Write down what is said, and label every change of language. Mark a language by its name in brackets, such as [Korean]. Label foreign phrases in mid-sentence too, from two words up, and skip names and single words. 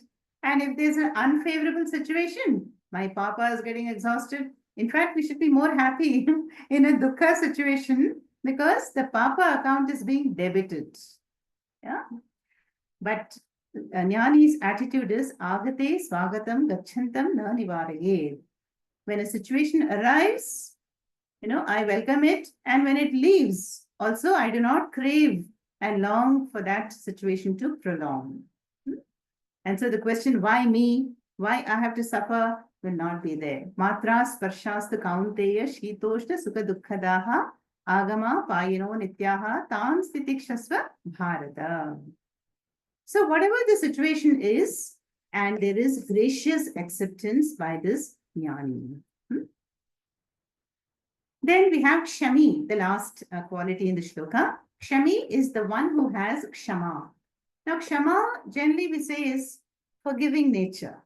[English] And if there's an unfavorable situation, my papa is getting exhausted. In fact, we should be more happy in a dukkha situation because the papa account is being debited. Yeah. But jnani's attitude is [Sanskrit] आगते स्वागतं गच्छन्तं न निवारयेत्. [English] When a situation arrives, I welcome it. And when it leaves, also I do not crave and long for that situation to prolong. And so the question, why me? Why I have to suffer will not be there. [Sanskrit] मात्रा स्पर्शास्तु कौन्तेय शीतोष्ण सुख दुःखदाः आगम पायिनो नित्याः तान् तितिक्षस्व भारत. [English] So whatever the situation is, and there is gracious acceptance by this jnani. Then we have Kshami, the last quality in the shloka. Kshami is the one who has Kshama. Now, Kshama, generally we say, is forgiving nature.